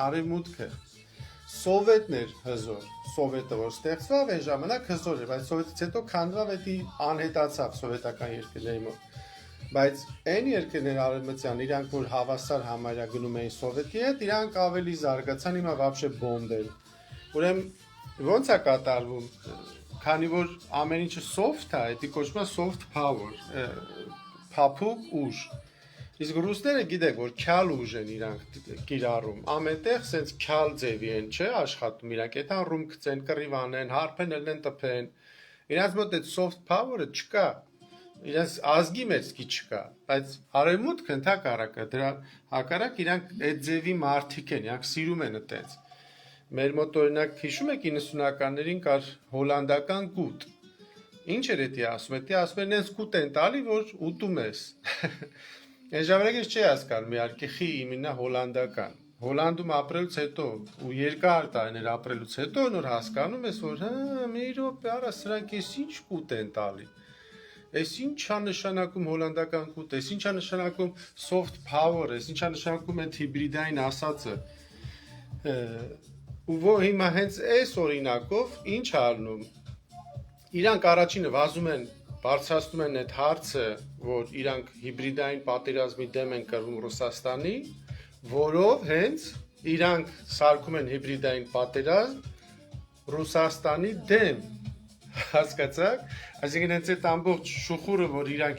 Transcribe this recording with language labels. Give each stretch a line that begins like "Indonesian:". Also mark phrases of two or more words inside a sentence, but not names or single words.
Armenian: Արևմուտքը։ Սովետն էր հզոր, Սովետը որ ստեղծվավ այն ժամանակ հզոր էր, բայց Սովետից հետո քանդվավ, էդի անհետացավ սովետական երկրների մոտ։ Բայց այն երկրներ արևմտյան, իրանք որ հավասար համարյա գնում էին Սովետի հետ, իրանք ավելի զարգացան, հիմա вообще բոմբ են։ Ուրեմն ո՞նց է կատարվում, քանի որ ամեն ինչը soft է, դա կոչվում է
English: soft power,
Armenian: փափուկ ուժ։ Իսկ ռուսները գիտեք, որ քյալ ուժ են իրանք կիրառում, ամենտեղ սենց քյալ ձևի են, չէ, աշխատում իրանք, եթե ռում գցեն, կռիվ անեն, հարբեն ելնեն տփեն, իրանց մոտ այդ soft power-ը չկա, իրանց ազգի մեջքի չկա, բայց արևմուտքը ընդհակառակը, դրա հակառակ իրանք այդ ձևի մարդիկ են, իրանք սիրում են այդպես։ Մեր մոտ օրինակ հիշում եք 90-ականներին կար հոլանդական կուտ։ Ինչ էր դա ասում, դա ասում են նենց կուտ են տալի, որ ուտում ես։ Այն ժամանակ ես չի հասկանում, իհարկե խի իմենա հոլանդական։ Հոլանդում ապրելուց հետո ու երկար տարիներ ապրելուց հետո նոր հասկանում ես, որ հա, մի րոպե արա սրանք էս ինչ կուտ են տալի։ Էս ինչ է նշանակում հոլանդական կուտ, էս ինչ է նշանակում
English: soft power,
Armenian: էս ինչ է նշանակում այդ հիբրիդային ասածը։ Ու հիմա հենց այս օրինակով ինչ ալնում։ Իրանք առաջինը վազում են, բարձրացնում են այդ հարցը, որ իրանք հիբրիդային պատերազմի դեմ են կռվում Ռուսաստանի, որով հենց իրանք սարքում են հիբրիդային պատերազմ Ռուսաստանի դեմ, հասկացաք, այսինքն հենց այդ ամբողջ շուխուրը, որ իրանք